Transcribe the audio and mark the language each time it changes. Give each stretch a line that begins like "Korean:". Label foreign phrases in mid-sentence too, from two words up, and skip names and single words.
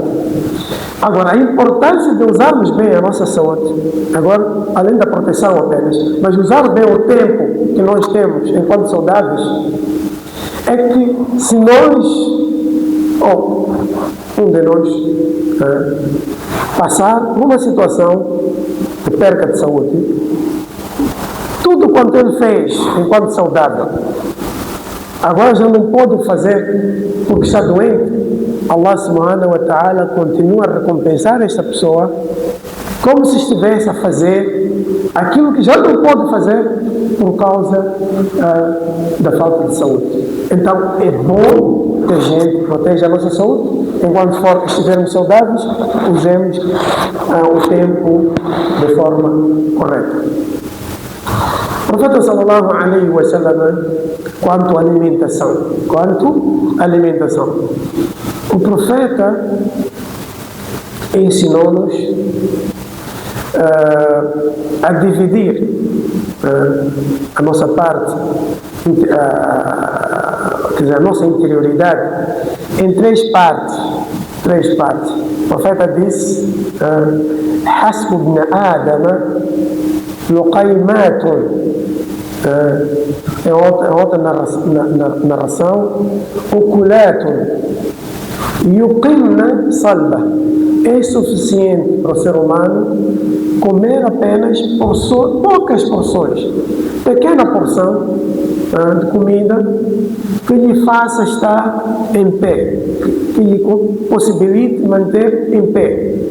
Portuguese: Agora, a importância de usarmos bem a nossa saúde, agora, além da proteção apenas, mas usar bem o tempo que nós temos enquanto saudáveis, é que se nós, ou um de nós, passar por uma situação de perca de saúde, tudo quanto ele fez enquanto saudável, agora já não pode fazer porque está doente.
Arabic: الله سبحانه وتعالى
Portuguese: continua a recompensar esta pessoa como se estivesse a fazer aquilo que já não pode fazer por causa da falta de saúde. Então é bom que a gente proteja a nossa saúde. Enquanto estivermos saudáveis, usemos o tempo de forma correta. O profeta
Arabic: صلى الله عليه وسلم,
Portuguese: quanto à alimentação, o profeta ensinou-nos a dividir a nossa parte, quer dizer, a nossa interioridade em três partes. O profeta disse:
Arabic: "حسب ابن آدم لقيمات".
Portuguese: É outra narração:
Arabic: "أكلات يقمن صلبه".
Portuguese: É suficiente para o ser humano comer apenas poucas porções, pequena porção de comida que lhe faça estar em pé, que lhe possibilite manter em pé.